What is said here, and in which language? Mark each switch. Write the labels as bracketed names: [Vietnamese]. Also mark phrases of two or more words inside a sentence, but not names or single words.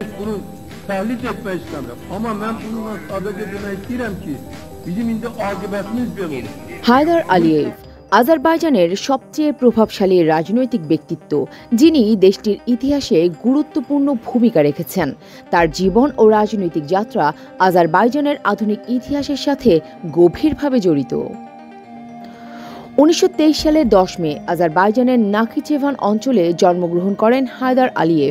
[Azerbaijani] bunu təhlil etmək istəmirəm. Amma mən bununla sadəcə demək istəyirəm ki, bizim indi aqibətimiz belə olur. [Bangla] হায়দার আলিয়েভ আজারবাইজানের সবচেয়ে প্রভাবশালী রাজনৈতিক ব্যক্তিত্ব, যিনি দেশটির ইতিহাসে গুরুত্বপূর্ণ ভূমিকা রেখেছেন। তার জীবন ও রাজনৈতিক যাত্রা আজারবাইজানের আধুনিক ইতিহাসের সাথে গভীরভাবে জড়িত। 1923 সালের 10 মে আজারবাইজানের নাখিচেভান অঞ্চলে জন্মগ্রহণ করেন হায়দার আলিয়েভ।